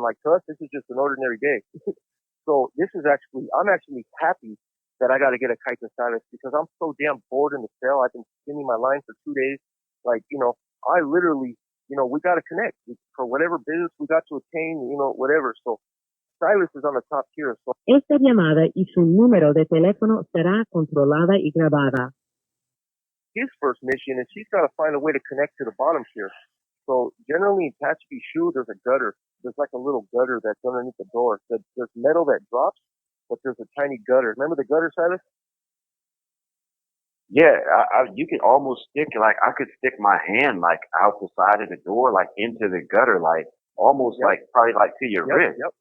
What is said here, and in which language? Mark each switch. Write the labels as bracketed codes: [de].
[en] Like, to us, this is just an ordinary day. So I'm actually happy that I got to get a kite to Silas because I'm so damn bored in the cell. I've been spinning my line for 2 days. Like, I literally, we got to connect for whatever business we got to attain, whatever. So Silas is on the top tier. So [es] esta llamada y su número de teléfono será controlada y grabada. [en] His first mission is he's got to find a way to connect to the bottom tier. So generally in Hatchety Shoe, there's a gutter. There's like a little gutter that's underneath the door. There's metal that drops, but there's a tiny gutter. Remember the gutter, Silas? Yeah, you could almost stick, like, I could stick my hand, like, out the side of the door, like, into the gutter, like, almost like, probably like to your wrist.